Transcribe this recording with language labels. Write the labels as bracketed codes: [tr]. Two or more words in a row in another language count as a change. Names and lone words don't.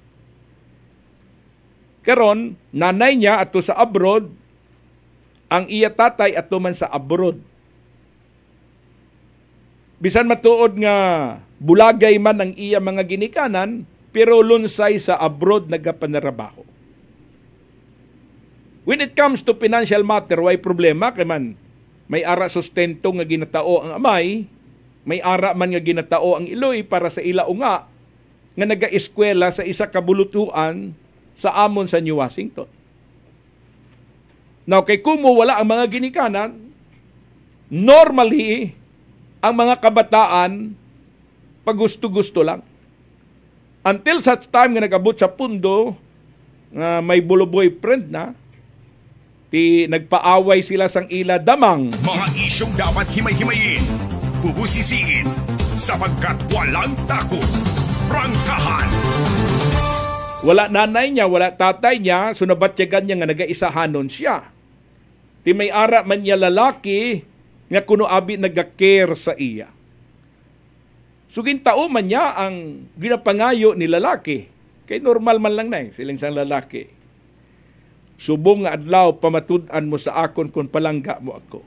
[hil] Karon, nanay niya ato sa abroad, ang iya tatay ato man sa abroad. Bisan matuod nga bulagay man ang iya mga ginikanan, pero lunsay sa abroad nagapanarabaho. [en] When it comes to financial matter, [hil] way problema kay man may ara sustento nga ginatao ang amay, may ara man nga ginatao ang iloy para sa ila unga nga naga-eskwela sa isa ka bulutuan sa amon sa New Washington. Now, kay kumo wala ang mga ginikanan, normally, ang mga kabataan, pagusto-gusto lang. [en] Until such time [hil] nga nag-abot sa pundo, may boyfriend na, nagpaaway sila sang ila damang. [tl] Mga isyong dapat himay-himayin, bubusisiin, sapagkat walang takot. Prangkahan. [hil] Wala nanay niya, wala tatay niya, sunabatyagan niya nga nagaisahanon siya. Ti may ara man niya lalaki, nga kuno abi nagakare sa iya. Sugintao man niya ang ginapangayo ni lalaki. Kay normal man lang na silang sang lalaki. Subong nga adlaw pamatud-an mo sa akon kung palangga mo ako.